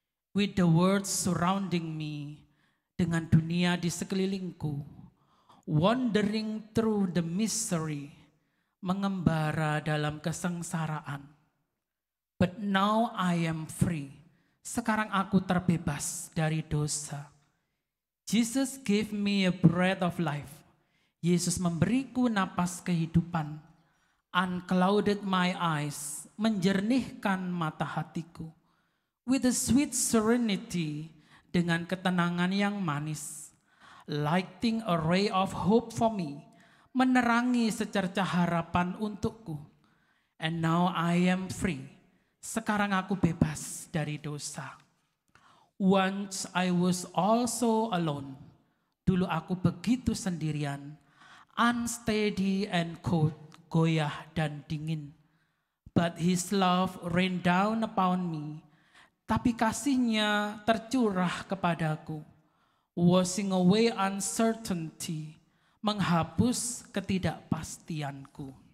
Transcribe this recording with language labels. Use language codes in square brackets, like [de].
[en] With the world surrounding me, [id] dengan dunia di sekelilingku. [en] Wandering through the misery, [id] mengembara dalam kesengsaraan. [en] But now I am free, [id] sekarang aku terbebas dari dosa. [en] Jesus gave me a breath of life. [id] Yesus memberiku napas kehidupan. [en] Unclouded my eyes, [id] menjernihkan mata hatiku. [en] With a sweet serenity, [id] dengan ketenangan yang manis. [en] Lighting a ray of hope for me, [id] menerangi secercah harapan untukku. [en] And now I am free, [id] sekarang aku bebas dari dosa. [en] Once I was also alone, [id] dulu aku begitu sendirian, [en] unsteady and cold, [id] goyah dan dingin. [en] But his love rained down upon me. [id] Tapi kasih-Nya tercurah kepadaku. [en] Washing away uncertainty. [id] Menghapus ketidakpastianku.